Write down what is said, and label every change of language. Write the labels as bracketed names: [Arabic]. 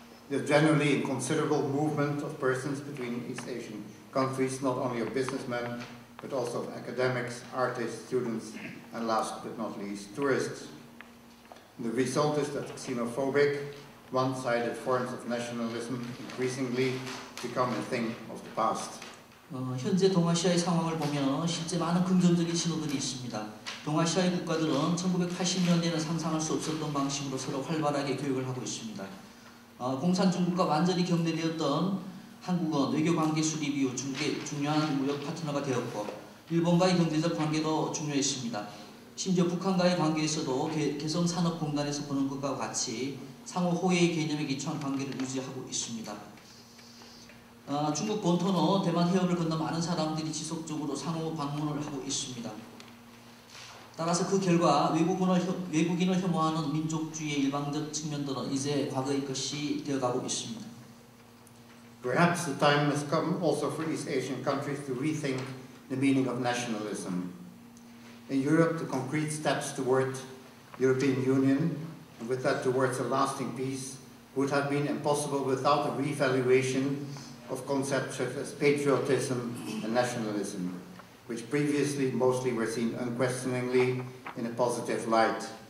[English] There's generally a considerable movement of persons between East Asian countries, not only of businessmen, but also of academics, artists, students, and last but not least, tourists. The result is that xenophobic, one-sided forms of nationalism increasingly become a thing of the past. [Korean] 현재 동아시아의 상황을 보면 실제 많은 긍정적인 신호들이 있습니다. 동아시아의 국가들은 1980년대에는 상상할 수 없었던 방식으로 서로 활발하게 교역을 하고 있습니다. 공산 중국과 완전히 경계되었던 한국은 외교관계 수립 이후 중국의 중요한 무역 파트너가 되었고 일본과의 경제적 관계도 중요했습니다. 심지어 북한과의 관계에서도 개성산업공단에서 보는 것과 같이 상호 호혜의 개념에 기초한 관계를 유지하고 있습니다. 중국 본토는 대만 해협을 건너 많은 사람들이 지속적으로 상호 방문을 하고 있습니다. 따라서 그 결과 외국인을 혐오하는 민족주의의 일방적 측면들은 이제 과거의 것이 되어가고 있습니다. [English] Perhaps the time has come also for East Asian countries to rethink the meaning of nationalism. In Europe, the concrete steps toward European Union, and with that towards a lasting peace, would have been impossible without a revaluation of concepts such as patriotism and nationalism, which previously mostly were seen unquestioningly in a positive light.